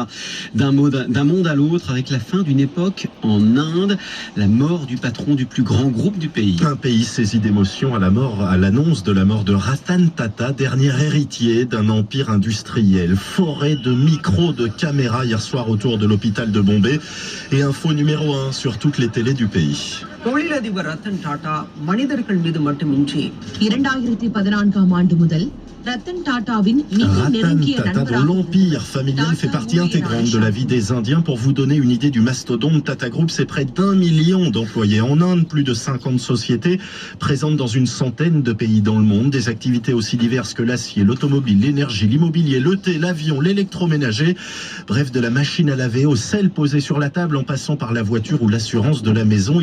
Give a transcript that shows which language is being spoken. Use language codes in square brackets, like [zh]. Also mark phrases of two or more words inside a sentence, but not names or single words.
[fr] D'un monde à l'autre, avec la fin d'une époque en Inde, la mort du patron du plus grand groupe du pays. Un pays saisi d'émotion à l'annonce de la mort de Ratan Tata, dernier héritier d'un empire industriel. Forêt de micros, de caméras hier soir autour de l'hôpital de Bombay et info numéro 1 sur toutes les télés du pays. [ta] தொழிலதிபர் ரத்தன் டாடா மனிதர்கள் மீது மட்டுமின்றி 2014ஆம் ஆண்டு முதல் ரத்தன் டாடாவின் மிக நெருங்கிய [fr] Tata, dont l'empire familial fait partie intégrante de la vie des Indiens. Pour vous donner une idée du mastodonte, Tata Group, c'est près d'1 million d'employés en Inde, plus de 50 sociétés présentes dans une centaine de pays dans le monde, des activités aussi diverses que l'acier, l'automobile, l'énergie, l'immobilier, le thé, l'avion, l'électroménager, bref, de la machine à laver au sel posé sur la table en passant par la voiture ou l'assurance de la maison.